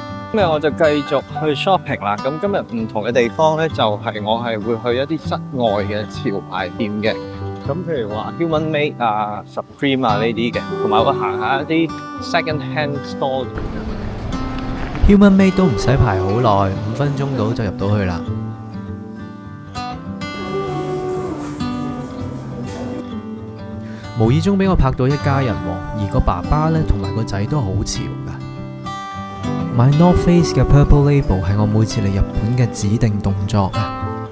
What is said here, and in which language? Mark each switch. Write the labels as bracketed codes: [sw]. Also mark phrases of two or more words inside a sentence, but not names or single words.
[yue] 今日我就繼續去 shopping 啦。咁今日唔同嘅地方咧，就係我係會去一啲室外嘅潮牌店嘅。咁譬如話 Human Made 啊、Supreme 啊呢啲嘅，同埋我行下一啲 [en] second hand store。 [yue] Human Made 都唔使排好耐，5分鐘到就入到去啦。無意中俾我拍到一家人喎，而個爸爸咧同埋個仔都好潮㗎。買 North Face 嘅 Purple Label 係我每次嚟日本嘅指定動作啊！